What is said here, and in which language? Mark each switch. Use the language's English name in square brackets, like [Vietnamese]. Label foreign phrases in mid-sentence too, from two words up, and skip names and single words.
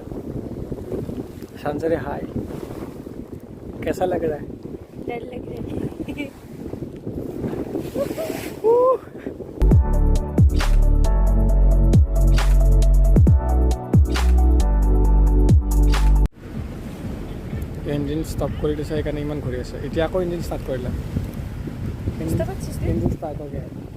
[Hindi] संजरे हाय, कैसा लग रहा है? डर लग रहा है। [English] engine stop [Assamese] কৰি দিছে সেইকাৰণে ইমান ঘূৰি আছে। এতিয়া আকৌ [English] engine start [Assamese] কৰিলে, [English] engine start [Assamese] হৈ গ'ল।